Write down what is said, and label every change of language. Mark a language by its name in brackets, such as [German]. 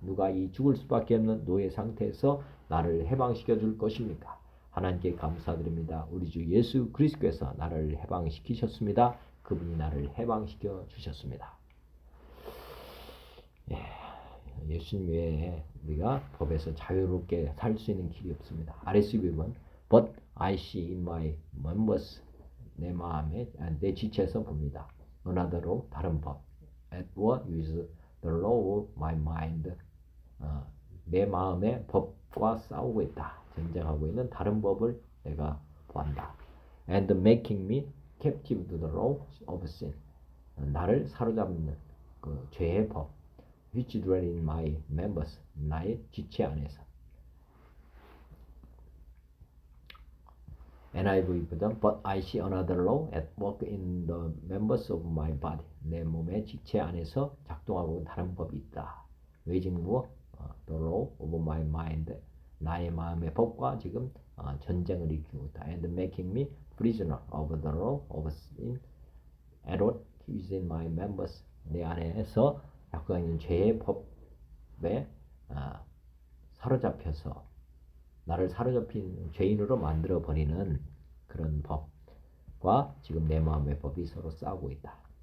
[Korean] 누가 이 죽을 수밖에 없는 노예 상태에서 나를 해방시켜 줄 것입니까? 하나님께 감사드립니다. 우리 주 예수 그리스도께서 나를 해방시키셨습니다. 그분이 나를 해방시켜 주셨습니다. 예수님 외에 우리가 법에서 자유롭게 살 수 있는 길이 없습니다. [English] RSV는 But I see in my members [Korean] 내 마음에 내 지체에서 봅니다. [English] Another law [Korean] 다른 법 [English] at war with the law of my mind [Korean] 내 마음의 법과 싸우고 있다. 전쟁하고 있는 다른 법을 내가 보한다. [English] And making me captive to the law of sin [Korean] 나를 사로잡는 그 죄의 법 [English] which dwell in my members [Korean] 나의 지체 안에서 [English] NIV보다 But I see another law at work in the members of my body [Korean] 내 몸의 지체 안에서 작동하고 다른 법이 있다. [English] waging war the law of my mind [Korean] 나의 마음의 법과 지금 전쟁을 일으키고 있다. [English] And making me prisoner of the law of sin at what is in my members [Korean] 내 안에서 약간 있는 죄의 법에 사로잡혀서 나를 사로잡힌 죄인으로 만들어 버리는 그런 법과 지금 내 마음의 법이 서로 싸우고 있다.